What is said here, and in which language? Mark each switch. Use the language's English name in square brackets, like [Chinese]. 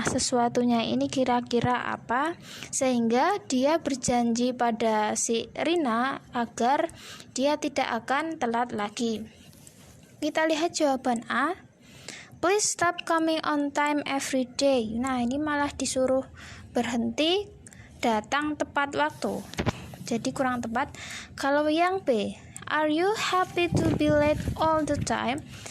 [Indonesian] Nah, sesuatunya ini kira-kira apa? Sehingga dia berjanji pada si Rina agar dia tidak akan telat lagi. Kita lihat jawaban A. [English] Please stop coming on time every day. [Indonesian] Nah, ini malah disuruh berhenti datang tepat waktu. Jadi kurang tepat. [English] Kalau yang B, are you happy to be late all the time?